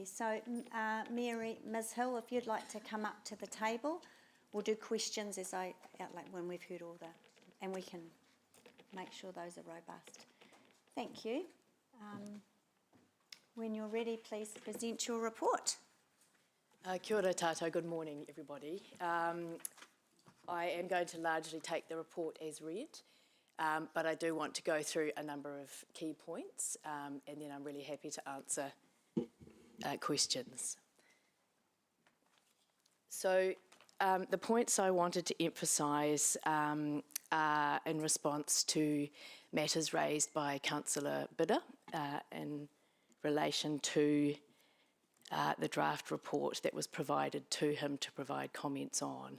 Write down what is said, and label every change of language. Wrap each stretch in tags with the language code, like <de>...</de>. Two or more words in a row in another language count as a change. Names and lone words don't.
<en>So, Ms Hill, if you'd like to come up to the table, we'll do questions as I outlined when we've heard all the, and we can make sure those are robust. Thank you. When you're ready, please present your report.</en> <mi>Kia ora tātou,</mi> <en>good morning everybody. I am going to largely take the report as read, but I do want to go through a number of key points, and then I'm really happy to answer questions. So the points I wanted to emphasise are in response to matters raised by Councillor Bidder in relation to the draft report that was provided to him to provide comments on.</en>